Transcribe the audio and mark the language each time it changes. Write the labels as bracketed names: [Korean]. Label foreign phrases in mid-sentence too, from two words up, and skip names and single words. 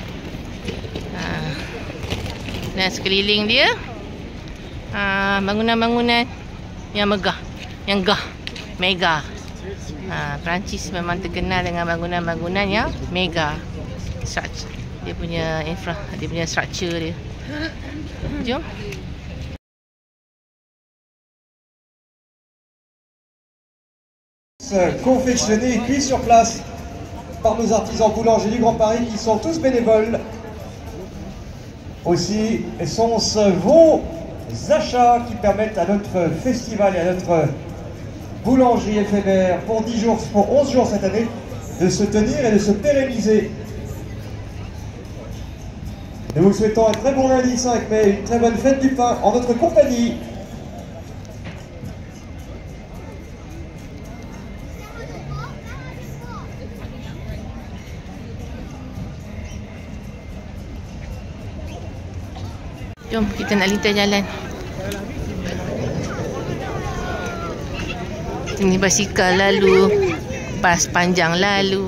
[Malay] Dan sekeliling dia bangunan-bangunan yang megah, yang mega. Perancis memang terkenal dengan bangunan-bangunan yang mega. Dia punya dia punya structure dia. Jom. [French] Confectionnés et cuits sur place par nos artisans boulangers du Grand Paris qui sont tous bénévoles. Aussi sont-ce vos achats qui permettent à notre festival et à notre boulangerie éphémère pour 10 jours, pour 11 jours cette année, de se tenir et de se pérenniser. Nous vous souhaitons un très bon lundi 5 mai, une très bonne fête du pain en notre compagnie. [Malay] Jom kita nak lintas jalan. Ini basikal lalu, bas panjang lalu.